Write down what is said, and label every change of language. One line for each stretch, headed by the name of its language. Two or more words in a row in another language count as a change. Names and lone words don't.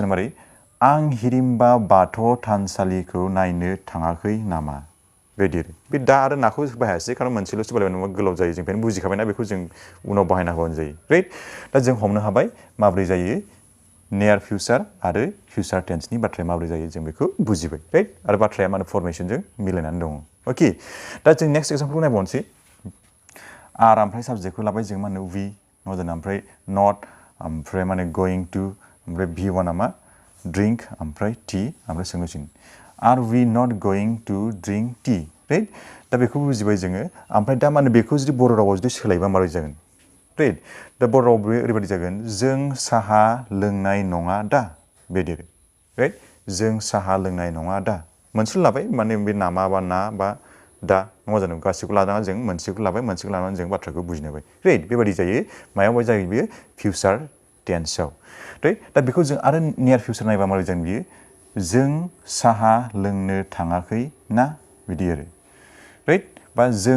Bodo: मारै आं हिरिम्बा बाथौ थानसालिखौ नायनो थाङाखै नामा बेबायदि बे दा आरो नाखौ बाहायासै खारन मोनसेल'सो बाहायबाय नङा गोलाव जायो जों बेखायनो बुजिखाबायना बेखौ जों उनाव बाहायना होबानो जायो राइट दा जों हमनो हाबाय माबोरै जायो
English: near future
Bodo: आरो फिउचार टेन्सनि बाथ्राया माबोरै जायो जों बेखौ बुजिबाय राइट आरो बाथ्राया माने फरमेसनजों मिलायनानै दङ अके दा जों
English: next example
Bodo: नायबावनोसै आर ओमफ्राय साबजेक्टखौ लाबाय जों मा होनो वी नङा जानो ओमफ्राय नट ओमफ्राय माने going to ओमफ्राय V1 मा ड्रिंक ओमफ्राय टी ओमफ्राय सोंगासिनो आर
English: we not going to drink tea
Bodo: राइट दा बेखौ बुजिबाय जोङो ओमफ्राय दा माने बेखौ जुदि बर' रावाव जुदि सोलायबा माबोरै जागोन राइट दा बर' रावाव ओरैबायदि जागोन जों साहा लोंनाय नङा दा बेबायदि राइट जों साहा लोंनाय नङा दा मोनसेल' लाबाय माने बे नामा बा ना बा दा नङा जानो गासैखौ लानानै जों मोनसेखौ लाबाय मोनसेखौ लानानै जों बाथ्राखौ बुजिनो हाबाय राइट बेबायदि जायो मायाव जायो बियो
English: future tense
Bodo: राइट दा बेखौ जों आरो
English: near future
Bodo: नायबा माबोरै जागोन बियो जों साहा लोंनो थाङाखै ना बिदि आरो राइट बा जों